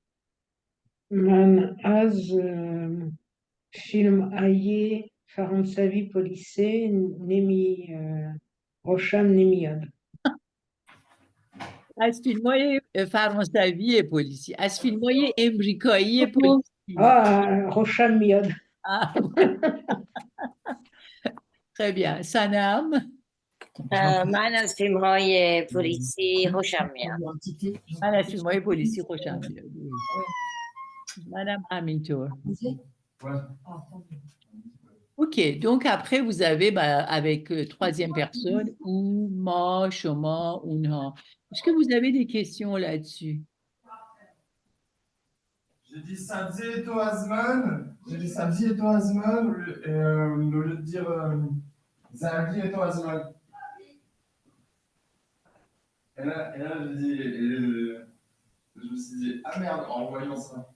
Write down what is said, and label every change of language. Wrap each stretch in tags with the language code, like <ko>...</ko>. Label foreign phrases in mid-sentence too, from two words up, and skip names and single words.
<fa>من از فیلم های فرانسوی پلیسی خوشم نمیاد. از فیلم‌های فرانسوی پلیسی، از فیلم‌های امریکایی پلیسی. خوشم میاد.</fa> <fr>Très bien. Sanam.</fr> <fa>من از فیلم های پلیسی خوشم میاد. من از فیلم های پلیسی خوشم میاد. منم همینطور.</fa> <fr>Ok, donc après vous avez avec troisième personne ou</fr> <fa>ما شما اونها.</fa> <fr>Est-ce que vous avez des questions là-dessus? J'ai dit Sabzi et Toazman. J'ai dit Sabzi et Toazman au lieu de dire Zahdi et Toazman. Et là je me suis dit, ah merde, en voyant ça.</fr>